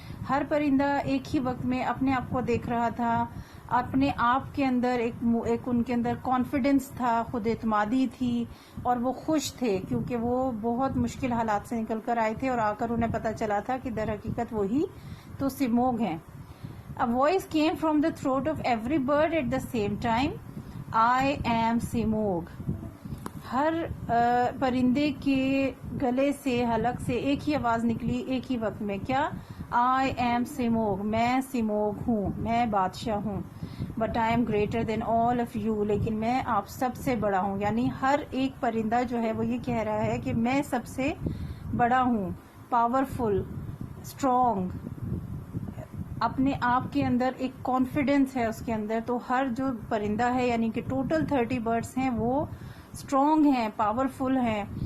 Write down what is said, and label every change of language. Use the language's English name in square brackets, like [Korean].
[Urdu] ہر پرندہ ایک ہی وقت میں اپنے آپ کو دیکھ رہا تھا. اپنے آپ کے اندر ایک ان کے اندر کانفیڈنس تھا، خود اعتمادی تھی اور وہ خوش تھے کیونکہ وہ بہت مشکل حالات سے نکل کر آئے تھے اور آ کر انہیں پتا چلا تھا کہ در حقیقت وہی تو سیموگ ہیں. [English] A voice came from the throat of every bird at the same time. I am Simog. [Urdu] ہر پرندے کے گلے سے، حلق سے ایک ہی آواز نکلی ایک ہی وقت میں. [English] کیا؟ I am Simog. [Urdu] میں سیموگ ہوں، میں بادشاہ ہوں. [English] But I am greater than all of you. [Urdu] لیکن میں آپ سب سے بڑا ہوں. یعنی ہر ایک پرندہ جو ہے وہ یہ کہہ رہا ہے کہ میں سب سے بڑا ہوں، پاورفل، اسٹرانگ. اپنے آپ کے اندر ایک کانفیڈنس ہے اس کے اندر. تو ہر جو پرندہ ہے یعنی کہ ٹوٹل 30 برڈز ہیں وہ اسٹرانگ ہیں، پاورفل ہیں.